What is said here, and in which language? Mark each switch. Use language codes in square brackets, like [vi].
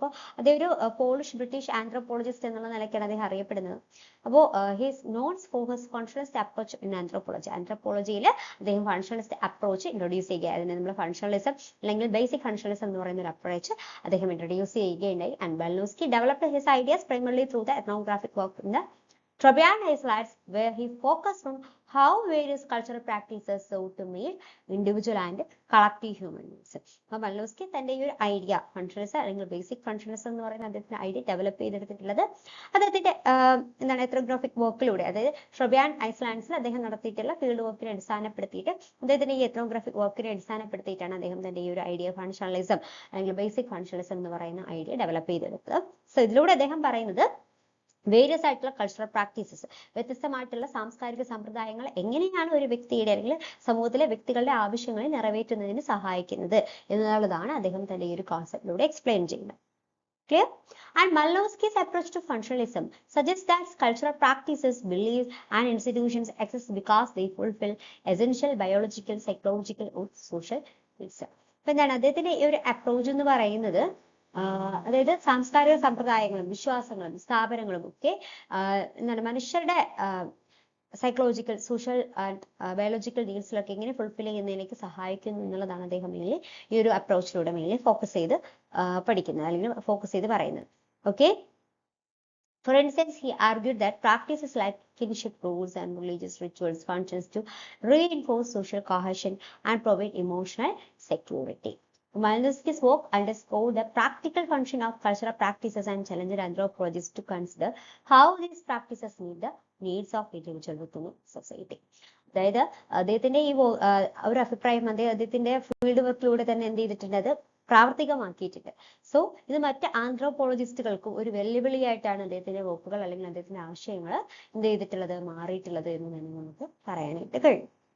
[ml] അപ്പോൾ അദ്ദേഹം ഒരു പോളിഷ് ബ്രിട്ടീഷ് ആന്ത്രപ്പോളജിസ്റ്റ് എന്നുള്ള നിലയ്ക്കാണ് അദ്ദേഹം അറിയപ്പെടുന്നത്. അപ്പോൾ [en] he's noted for his functionalist approach in [ml] ആന്ത്രപ്പോളജിയിൽ അദ്ദേഹം ഫങ്ഷണലിസ്റ്റ് അപ്രോച്ച് ഇൻട്രൊഡ്യൂസ് ചെയ്യുക. അതിനെ നമ്മൾ ഫങ്ഷണലിസം അല്ലെങ്കിൽ ബേസിക് ഫങ്ഷണലിസം എന്ന് പറയുന്ന ഒരു അപ്രോച്ച് അദ്ദേഹം ഇൻട്രൊഡ്യൂസ് ചെയ്യുകയുണ്ടായി. [en] And Malinowski developed his ideas primarily through the ethnographic work in the Trobriand Islands, where he focused on how various cultural practices sought to meet individual and collective human needs. [ml] അപ്പോൾ മലിനോസ്കി തന്റെ ഈ ഒരു idea functionalism അല്ലെങ്കിൽ basic functionalism എന്ന് പറയുന്ന അദ്ദേഹത്തിന്റെ idea develop ചെയ്തെടുത്തിട്ടുള്ളത് അദ്ദേഹത്തിന്റെ എന്താണ് എത്നോഗ്രാഫിക് വർക്കിലൂടെ, അതായത് ട്രൊബിയാൻഡ് ഐസ്ലാൻഡ്സിൽ അദ്ദേഹം നടത്തിയിട്ടുള്ള ഫീൽഡ് വർക്കിനെ അടിസ്ഥാനപ്പെടുത്തിയിട്ട് അദ്ദേഹത്തിന്റെ ഈ എത്നോഗ്രാഫിക് വർക്കിനെ അടിസ്ഥാനപ്പെടുത്തിയിട്ടാണ് അദ്ദേഹം തന്റെ ഈ ഒരു ഐഡിയ ഫങ്ഷണലിസം അല്ലെങ്കിൽ ബേസിക് ഫങ്ഷണലിസം എന്ന് പറയുന്ന ഐഡിയ ഡെവലപ്പ് ചെയ്തെടുത്തത്. സോ ഇതിലൂടെ അദ്ദേഹം പറയുന്നത് വേരിയസ് ആയിട്ടുള്ള കൾച്ചറൽ പ്രാക്ടീസസ്, വ്യത്യസ്തമായിട്ടുള്ള സാംസ്കാരിക സമ്പ്രദായങ്ങൾ എങ്ങനെയാണ് ഒരു വ്യക്തിയുടെ അല്ലെങ്കിൽ സമൂഹത്തിലെ വ്യക്തികളുടെ ആവശ്യങ്ങളെ നിറവേറ്റുന്നതിന് സഹായിക്കുന്നത് എന്നുള്ളതാണ് അദ്ദേഹം തന്റെ ഈ ഒരു കോൺസെപ്റ്റിലൂടെ എക്സ്പ്ലെയിൻ ചെയ്യുന്നത്. [en] Clear? And Malinowski's approach to functionalism suggests that cultural practices, beliefs, and institutions exist because they fulfill essential biological, psychological, or social needs. [ml] അപ്പൊ എന്താണ് അദ്ദേഹത്തിന്റെ ഈ ഒരു അപ്രോച്ച് എന്ന് പറയുന്നത്, അതായത് സാംസ്കാരിക സമ്പ്രദായങ്ങളും വിശ്വാസങ്ങളും സ്ഥാപനങ്ങളും ഒക്കെ എന്താണ് മനുഷ്യരുടെ സൈക്കോളജിക്കൽ, സോഷ്യൽ ആൻഡ് ബയോളജിക്കൽ നീഡ്സിലൊക്കെ എങ്ങനെ ഫുൾഫിൽ ചെയ്യുന്നതിലേക്ക് സഹായിക്കുന്നു എന്നുള്ളതാണ് അദ്ദേഹം മെയിൻലി ഈ ഒരു അപ്രോച്ചിലൂടെ മെയിൻലി ഫോക്കസ് ചെയ്ത് പഠിക്കുന്നത് അല്ലെങ്കിൽ ഫോക്കസ് ചെയ്ത് പറയുന്നത്. [en] Okay, for instance, he argued that practices like kinship rules and religious rituals functions to reinforce social cohesion and provide emotional security. Malinowski's work underscored the practical function of cultural practices and challenged anthropologists to consider how these practices meet the needs of individuals within society. [ml] അതായത് അദ്ദേഹത്തിന്റെ ഈ ഒരു അഭിപ്രായം അദ്ദേഹത്തിന്റെ field വർക്കിലൂടെ തന്നെ എന്ത് ചെയ്തിട്ടുണ്ട്, അത് പ്രാവർത്തികമാക്കിയിട്ടുണ്ട്. സോ ഇത് മറ്റ് ആന്ത്രോപോളജിസ്റ്റുകൾക്കും ഒരു വെല്ലുവിളിയായിട്ടാണ് അദ്ദേഹത്തിന്റെ വർക്കുകൾ അല്ലെങ്കിൽ അദ്ദേഹത്തിന്റെ ആശയങ്ങൾ എന്ത് ചെയ്തിട്ടുള്ളത്, മാറിയിട്ടുള്ളത് എന്ന് തന്നെ നമുക്ക് പറയാനായിട്ട് കഴിയും.